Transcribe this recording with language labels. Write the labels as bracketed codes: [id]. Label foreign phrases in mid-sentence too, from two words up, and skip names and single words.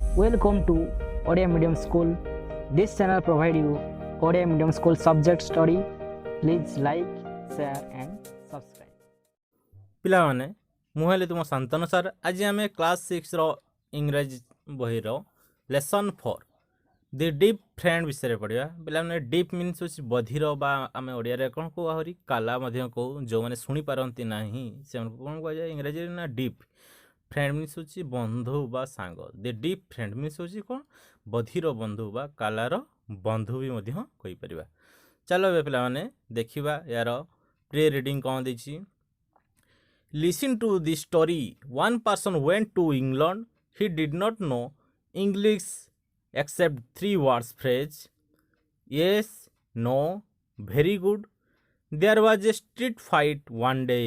[en] Welcome to Odia Medium School. This channel provides you Odia Medium School subject study. Please like, share and subscribe. [or] ପିଲାମାନେ ମୁଁ ହେଲି ତୁମ ଶାନ୍ତନୁ ସାର୍। ଆଜି ଆମେ କ୍ଲାସ୍ 6ର ଇଂରାଜୀ ବହିର ଲେସନ୍ 4 ଦି ଡିପ୍ ଫ୍ରେଣ୍ଡ ବିଷୟରେ ପଢ଼ିବା। ପିଲାମାନେ [en] deaf means [or] ହେଉଛି ବଧିର ବା ଆମେ ଓଡ଼ିଆରେ କ'ଣ କହୁ ଆହୁରି କାଲା ମଧ୍ୟ କହୁ। ଯେଉଁମାନେ ଶୁଣିପାରନ୍ତି ନାହିଁ ସେମାନଙ୍କୁ କ'ଣ କୁହାଯାଏ ଇଂରାଜୀରେ ନା ଡିପ୍। [en] friend means [or] ହେଉଛି ବନ୍ଧୁ ବା ସାଙ୍ଗ। [en] the deaf friend means [or] ହେଉଛି କ'ଣ ବଧିର ବନ୍ଧୁ ବା କାଲାର ବନ୍ଧୁ ବି ମଧ୍ୟ କହିପାରିବା। ଚାଲ ଏବେ ପିଲାମାନେ ଦେଖିବା ୟାର [en] pre reading [or] କ'ଣ ଦେଇଛି। [en] Listen to the story. One person went to England. He did not know English except 3 words phrase. Yes, no, very good. There was a street fight one day.